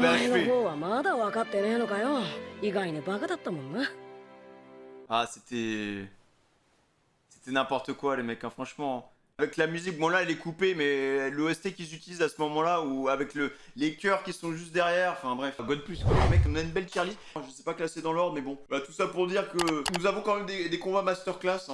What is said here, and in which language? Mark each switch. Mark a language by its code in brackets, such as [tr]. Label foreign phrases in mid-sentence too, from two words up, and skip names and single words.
[ja] お前の [fr] achevé. [ja] 方はまだ分かってねえのかよ。意外にバカだったもんな。 [fr] Ah, c'était n'importe quoi, les mecs, hein, franchement. Avec la musique, bon là elle est coupée, mais l'OST qu'ils utilisent à ce moment-là, ou avec les chœurs qui sont juste derrière, enfin bref. God plus quoi, les mecs, on a une belle [en] tier list. [fr] Je sais pas classer dans l'ordre, mais bon. Bah, tout ça pour dire que nous avons quand même des combats masterclass.